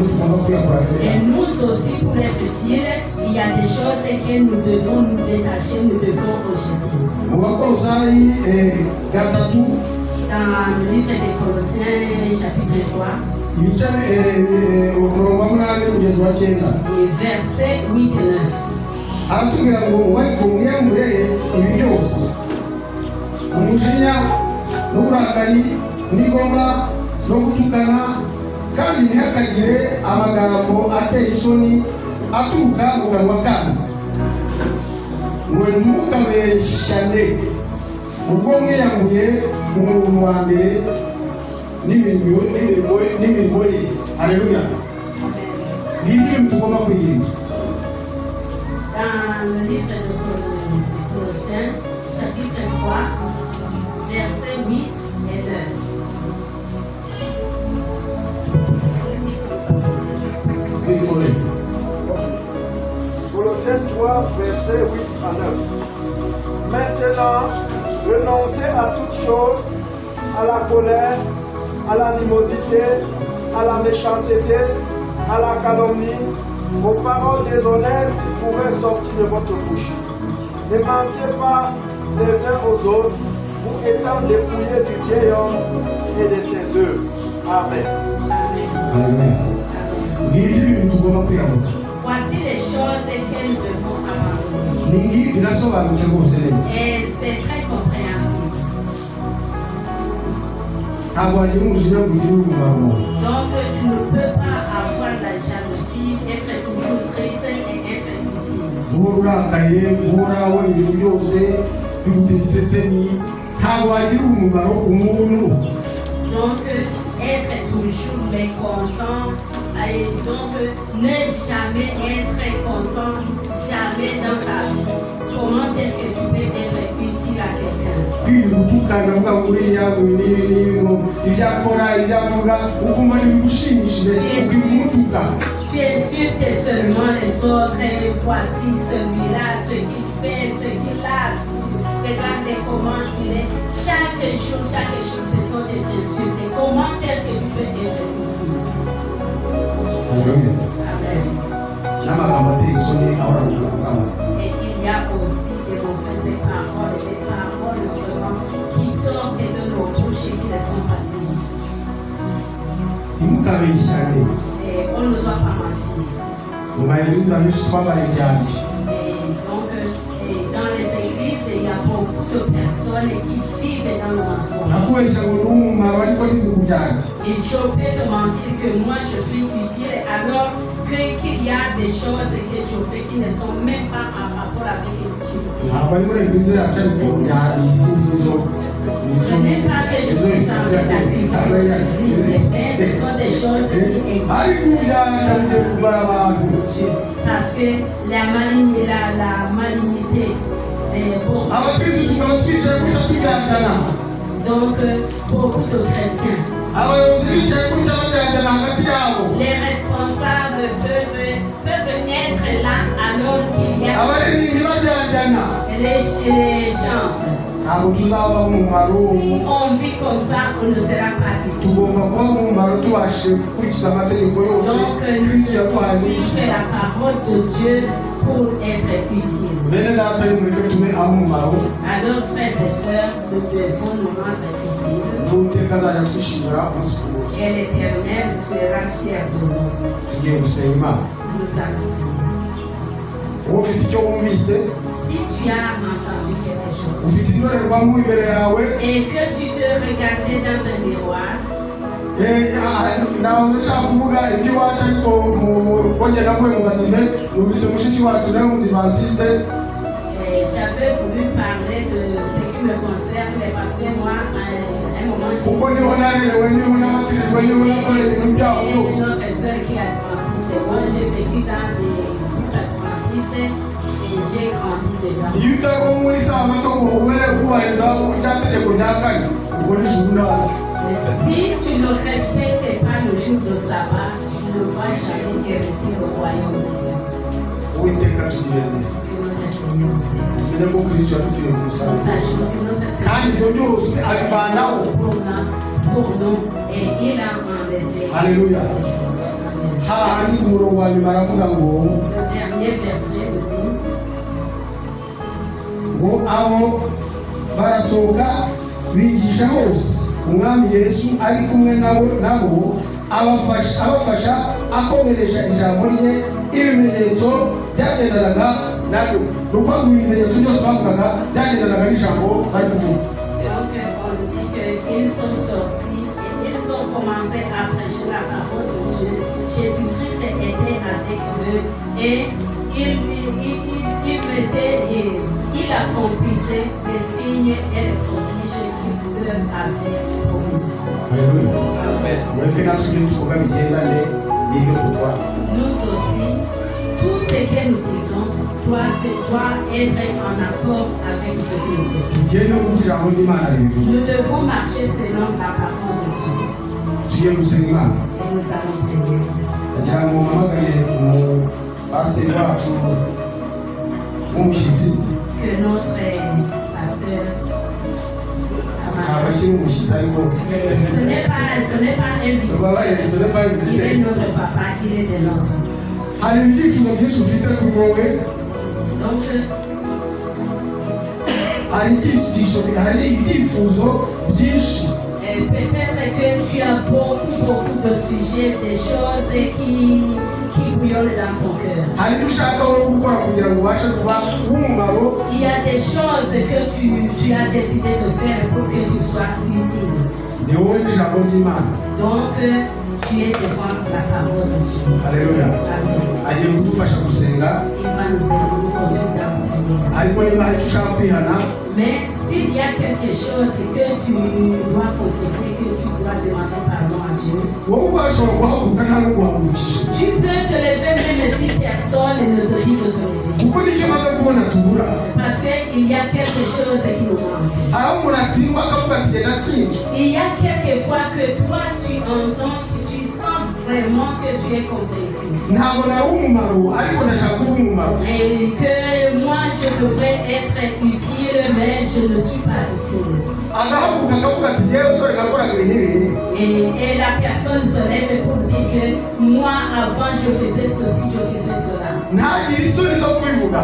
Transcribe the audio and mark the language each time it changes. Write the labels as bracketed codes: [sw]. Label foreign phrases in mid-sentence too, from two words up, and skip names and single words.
[fr] Et nous aussi pour être utiles, il y a des choses que nous devons nous détacher, nous devons rejeter. Dans le livre des Colossiens, chapitre 3, et versets 8 et 9. [rw] Umujinya n'uburakari n'ingoma no gutukana kandi ntihakagire amagambo ateye isoni aturuka mu kanwa kanyu ngo ntimukabeshane ubwo mwiyamuye umuntu wa mbere n'imirimo ye. Haleluya. Ni ibintu tugomba kwirinda. [fr] Dans le livre de Colossiens, chapitre 3, versets 8 et 9. Il faut lire. Colossiens 3, versets 8 à 9. Maintenant, renoncez à toutes choses, à la colère, à l'animosité, à la méchanceté, à la calomnie, aux paroles déshonnêtes qui pourraient sortir de votre bouche. Ne manquez pas les uns aux autres, vous étant dépouillés du vieil homme et de ses œuvres. Amen. [rw] Haleluya. Ni ibintu tugomba kwiyamuka. [fr] Voici les choses que nous devons abandonner. [rw] Ni ngibi birasobanutse rwose neza. [fr] Et c'est très compréhensible. [rw] Ntabwo wagira umujinya ngo ugire umumaro. [fr] Donc, tu ne peux pas avoir la jalousie, être toujours triste et être inutile. [rw] Guhora urakaye, guhora wabona ibintu byose bigutegetse isesemi, ntabwo wagira umumaro umuntu. [fr] Donc, être toujours mécontent, et donc ne jamais être content, jamais dans ta vie. Comment est-ce que tu peux être utile à quelqu'un? [rw] Kwirinda gutukana uvuga ngo uriya ibyakora ibyavuga ukumva ntibigushimishije ukwirinda umutuka. [fr] Tu insultes seulement les autres, et voici celui-là, ce qu'il fait, ce qu'il a. Regarde comment il est. Chaque jour, ce sont des insultes. Et comment est-ce que tu peux être utile? [rw] Haleluya. Amen. N'amagambo ateye isoni ahora mu kanwa k'abantu. [fr] Et il y a aussi des mauvaises paroles, des paroles vraiment qui sortent de nos bouches et qui ne sont pas dignes. [rw] Ntimukabeshyane. [fr] Et on ne doit pas mentir. [rw] Mu maegirize amenshi twabaye ibyabyo. [fr] Et donc, dans les églises, il y a beaucoup de personnes qui vivent dans le mensonge. [rw] Nakubeshya ngo ndi umumaro ariko n'ibihugu byanjye. [fr] Et je peux te mentir que moi je suis utile alors qu'il y a des choses que je fais qui ne sont même pas en rapport avec l'utilité. [rw] Ntabwo ari muri egirize yacu ariko izindi nizo. [fr] Ce n'est pas que je suis sans la cuisine. Ce sont des choses qui existent. [rw] Ariko ibyana bigiye kumara abantu. [fr] Parce que la malignité est beaucoup. [rw] Abakristo tukaba twicaye kuja tubyandana. [fr] Donc, beaucoup de chrétiens. [rw] Abayobozi bicaye kuja babyandana hagati yabo. [fr] Les responsables peuvent être là alors qu'il y a [rw] Abaririmbyi babyandana. [fr] les chantres. [rw] Ntabwo tuzaba umumaro. [fr] Si on vit comme ça, on ne sera pas utile. [rw] Tugomba kuba umumaro tubashe gukurikiza amategeko yose [fr] Donc, nous [rw] Kristo [fr] devons [rw] yaduhaye. [fr] suivre la parole de Dieu pour être utile. [rw] Bene data nimureke tube ab'umumaro. [fr] Alors, frères et sœurs, nous devons nous rendre utiles. [rw] N'uwiteka azajya twishimira umunsi ku munsi. [fr] Et l'Éternel sera fier de nous. [rw] Tugiye gusenga Imana. [fr] Nous allons prier. [rw] Wowe ufite icyo wumvise, [fr] Si tu as entendu quelque chose [rw] ufite indorerwamo imbere yawe, [fr] et que tu te regardais dans un miroir, [rw] nawe ndashaka kuvuga iby'iwacu ariko kongera navuye mu badive numvise mushiki wacu nawe w'umudivantiste. [fr] j'avais voulu parler de ce qui me concerne, mais parce que moi, à un moment, [rw] Kuko niho narerewe, niho nabatirijwe, niho nakoreye ibintu byabo [fr] j'ai [rw] byose. [fr] une autre sœur qui est adventiste. Et moi, j'ai vécu dans des adventistes et j'ai grandi dedans. [rw] Iyo utari muri saa mato ngo ubere kubahiriza rya tegeko rya kane, ubwo ni ijuru nacu. [fr] Mais si tu ne respectes pas le jour de sabbat, tu ne vas jamais hériter le royaume de Dieu. [rw] Uwiteka tugire neza. [fr] Que notre Seigneur nous aide. [rw] Tumenye ko Kristo yadupfiriye ku musaraba. [fr] Sachons que notre [rw] Kandi [fr] Seigneur [rw] ibyo byose abivanaho. [fr] pour nous et il a enlevé. [rw] Haleluya. Amen. Hahandi ku murongo wa nyuma aravuga ngo [fr] Le dernier verset nous dit [rw] ngo abo barasohoka bigisha hose umwami Yesu ari kumwe nabo abafasha akomeresha ijambo rye ibimenyetso byagendanaga nabyo. Ni ukuvuga ngo ibimenyetso byose bavugaga byagendanaga n'ijambo bari kuvuga. [fr] donc on dit qu'ils sont sortis et ils ont commencé à prêcher la parole de Dieu. Jésus-Christ était avec eux et il mettait signes et les prodiges qui leur avaient promis. Alléluia. Amen. [rw] Wekena tuli tukoga bigendane n'ibyo dukora. [fr] Nous aussi, tout ce que nous disons doit être en accord avec ce que nous faisons. [rw] Tugende mu ijambo ry'Imana rivuga. [fr] Nous devons marcher selon la parole de Dieu. [rw] Tugiye gusenga Imana. [fr] Et nous allons prier. [rw] Kugira ngo mpamagare mu pasiteri wacu w'umushyitsi. [fr] Que notre pasteur [rw] Ntabwo akiri umushyitsi ariko [fr] ce n'est pas un visite. ubabarire ce n'est pas une Il est visite. notre papa, il est de l'autre. [rw] Hari ibyifuzo byinshi ufite kuri wowe. [fr] Donc, [rw] hari ibyifuzo byinshi. [fr] peut-être que tu as beaucoup de sujets, des choses qui bouillonnent dans ton cœur. [rw] Hari ibyo ushaka wowe gukora kugira ngo ubashe kuba w'umumaro. [fr] Il y a des choses que tu as décidé de faire pour que tu sois utile. [rw] Ni wowe n'ijambo ry'Imana. [fr] Donc, tu es devant la parole de Dieu. [rw] Haleluya. Amen. Agiye kudufasha gusenga. [fr] Il va nous conduire dans la prière. [rw] Ariko niba hari icyo ushaka kwihana, [fr] Mais s'il y a quelque chose que tu dois confesser, que tu dois demander pardon à Dieu, [rw] wowe ubashobora guhaguruka nta no guhagurukisha. [fr] tu peux te lever même si personne ne te dit de te lever. [rw] Kuko nicyo maze kubona tubura. [fr] Parce qu'il y a quelque chose qui nous manque. [rw] Aho umuntu atsindwa akavuga ati jye natsinzwe. [fr] Il y a quelquefois que toi tu entends, tu sens vraiment que tu es convaincu. [rw] Ntabwo nari umumaro ariko ndashaka kuba umumaro. [fr] Et que moi je devrais être utile, mais je ne suis pas utile. [rw] Agahaguruka akavuga ati jyewe dore nakoraga ibintu n'ibi. [fr] Et la personne se lève pour dire que moi avant je faisais ceci, je faisais cela. [rw] Ntagire isoni zo kubivuga.